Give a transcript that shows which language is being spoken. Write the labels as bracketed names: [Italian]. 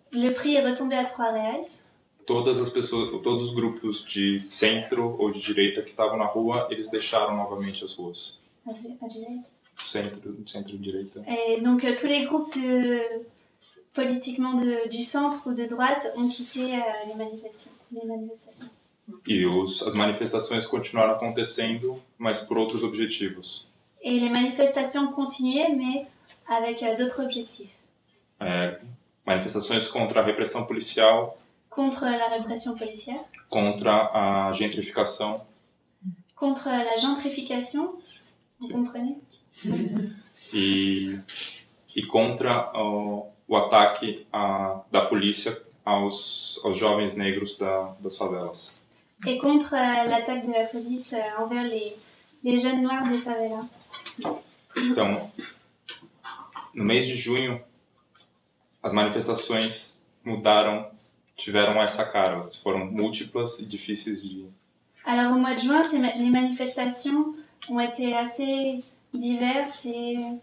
[French] le prix est retombé à 3 reais. [Portuguese] Todas as pessoas, todos os grupos de centro ou de direita que estavam na rua, eles deixaram novamente as ruas. À direita. Centro-direita. [French] Et donc tous les groupes politiquement du centre ou de droite ont quitté les manifestations. [Portuguese] E as manifestações continuaram acontecendo, mas por outros objetivos. [French] Et les manifestations continuaient, mais avec d'autres objectifs. [Portuguese] Manifestações contra a repressão policial, [French] contre la répression policière, [Portuguese] contra a gentrificação, [French] contre la gentrification, vous comprenez? [Portuguese] E contra o ataque da polícia aos jovens negros das favelas. [French] Et contre l'attaque de la police envers les jeunes noirs des favelas. [Portuguese] Então, no mês de junho, as manifestações tiveram essa cara, elas foram múltiplas e difíceis de... [French] Alors au mois de juin, les manifestations ont été assez diverses et